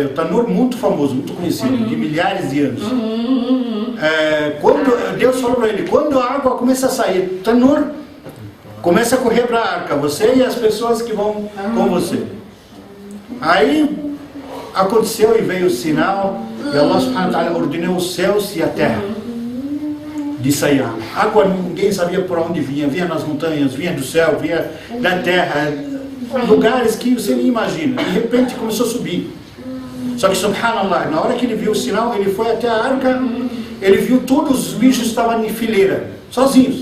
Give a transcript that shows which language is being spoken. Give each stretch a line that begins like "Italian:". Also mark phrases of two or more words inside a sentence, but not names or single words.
Portuguese: O tanur muito famoso, muito conhecido, de milhares de anos. Quando Deus falou para ele, quando a água começa a sair, o tanur começa a correr para a arca, você e as pessoas que vão com você. Aí aconteceu e veio o sinal, e
Arabic: الله سبحانه وتعالى
Portuguese: ordenou os céus e a terra de sair água. Água ninguém sabia por onde vinha nas montanhas, vinha do céu, vinha da terra, lugares que você nem imagina. De repente começou a subir. Só que subhanallah, na hora que ele viu o sinal, ele foi até a arca, ele viu todos os bichos estavam em fileira, sozinhos.